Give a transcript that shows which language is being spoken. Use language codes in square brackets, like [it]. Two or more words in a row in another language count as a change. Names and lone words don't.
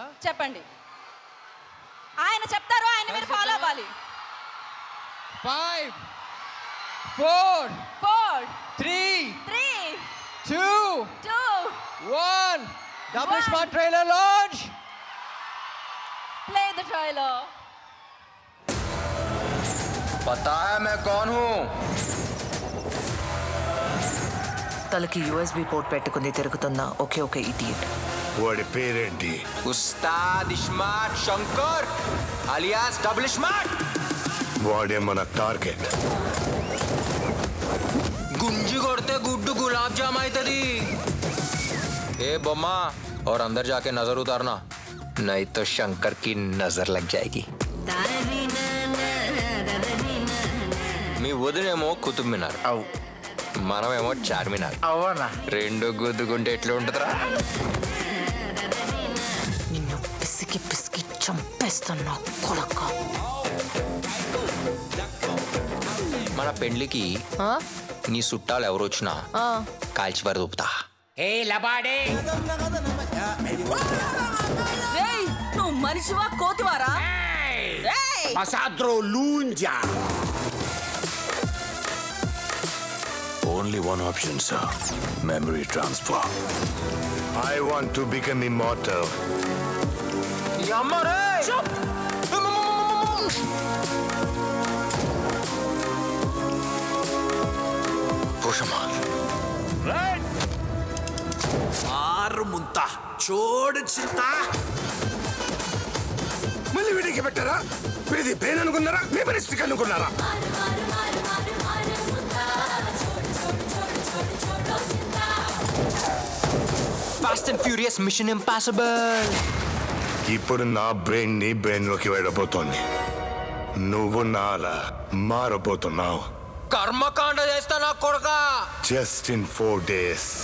[te] చెప్పండి. ఆయన చెప్తారు, ఆయన మీరు ఫాలో అవ్వాలి. 5, 4, 4, 3, 3, 2, 2, 1. [en] Double One. Smart trailer launch. play the trailer. [hi] पता है मैं कौन हूँ [te] తలకి [en] USB port [te] పెట్టుకుని తిరుగుతున్న ఒకే ఒక ఇడియట్. వాడి పేరేంటి? ఉస్తాద్ ఇస్మార్ట్ శంకర్ అలియాస్ డబుల్ స్మార్ట్. వాడే మన టార్గెట్. గుంజి కొడితే గుడ్డు గులాబ్ జామ్ అవుతుంది. ఏ బొమ్మ [hi] और अंदर जाके नजर उतारना नहीं तो शंकर की नजर लग जाएगी. [te] మీ వదినేమో కుతుబ్ మినార్, మనమేమో చార్మినార్. అవునా? రెండు గుద్దుకుంటే ఎట్లా ఉంటుందిరా? నిన్ను పిసికి పిసికి చంపేస్తున్నా కొడక. మన పెండ్లికి నీ చుట్టాలు ఎవరు వచ్చినా కాల్చి వరదూపుతా. నువ్వు మనిషివా కోతివారా? [en] Only one option, sir. Memory transfer. I want to become immortal. Yamare! Pushama. Right. [te] ఆరు ముంత చూడు చింత. మళ్ళీ వీడికి పెట్టారా? వీడిది బ్రెయిన్ అనుకున్నారా? మెమరీస్టిక్ అనుకున్నారా? [en] Fast and Furious Mission Impossible. [te] ఇప్పుడు నా బ్రెయిన్ నీ బ్రెయిన్ లోకి వెళ్ళబోతోంది. నువ్వు నాలా మారబోతున్నావు. కర్మకాండ చేస్తా నా కొడుక. [en] Just in 4 days.